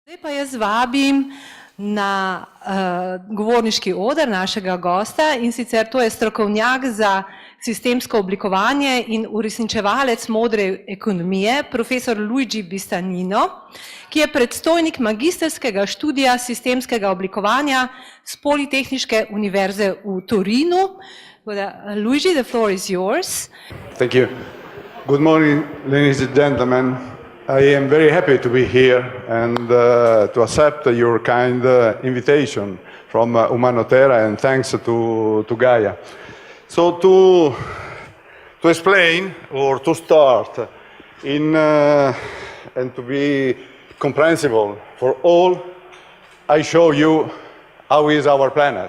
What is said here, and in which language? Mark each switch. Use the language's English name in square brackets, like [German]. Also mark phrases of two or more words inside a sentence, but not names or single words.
[Slovenian] Zdaj pa jaz vabim na govorniški oder našega gosta, in sicer to je strokovnjak za sistemsko oblikovanje in uresničevalec modre ekonomije, profesor Luigi Bistagnino, ki je predstojnik magistrskega študija sistemskega oblikovanja s Politehniške univerze v Torinu. [English] Luigi, the floor is yours. Thank you. Good morning, ladies and gentlemen. I am very happy to be here and to accept your kind invitation from Umanotera, and thanks to Gaia. So to explain or to start and to be comprehensible for all, I show you how is our planet.